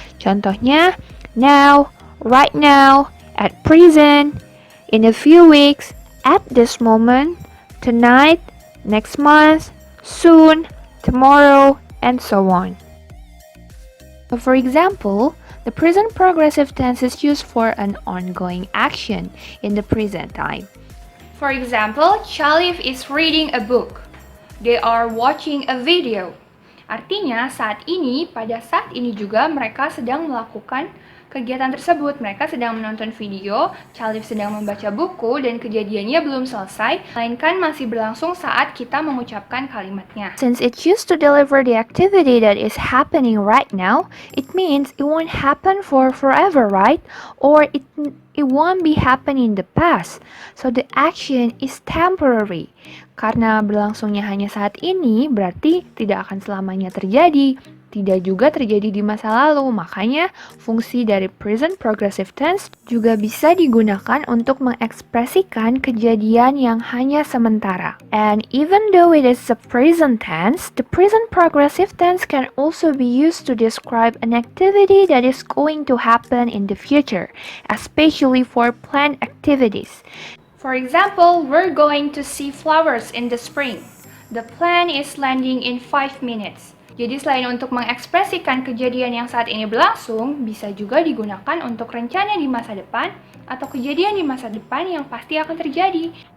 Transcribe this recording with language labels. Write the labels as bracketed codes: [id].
[id] Contohnya, [en] now, right now, at present, in a few weeks, at this moment, tonight, next month, soon, tomorrow, and so on. So for example, the present progressive tense is used for an ongoing action in the present time. For example, Chalif is reading a book. They are watching a video. [id] Artinya pada saat ini juga mereka sedang melakukan kegiatan tersebut. Mereka sedang menonton video, Chalif sedang membaca buku, dan kejadiannya belum selesai, melainkan masih berlangsung saat kita mengucapkan kalimatnya. [en] Since it used to deliver the activity that is happening right now, it means it won't happen for forever, right? Or it won't be happening in the past. So the action is temporary. [id] Karena berlangsungnya hanya saat ini, berarti tidak akan selamanya terjadi. Tidak juga terjadi di masa lalu, makanya fungsi dari present progressive tense juga bisa digunakan untuk mengekspresikan kejadian yang hanya sementara. [en] And even though it is a present tense, the present progressive tense can also be used to describe an activity that is going to happen in the future, especially for planned activities. For example, we're going to see flowers in the spring. The plane is landing in 5 minutes. [id] Jadi selain untuk mengekspresikan kejadian yang saat ini berlangsung, bisa juga digunakan untuk rencana di masa depan atau kejadian di masa depan yang pasti akan terjadi.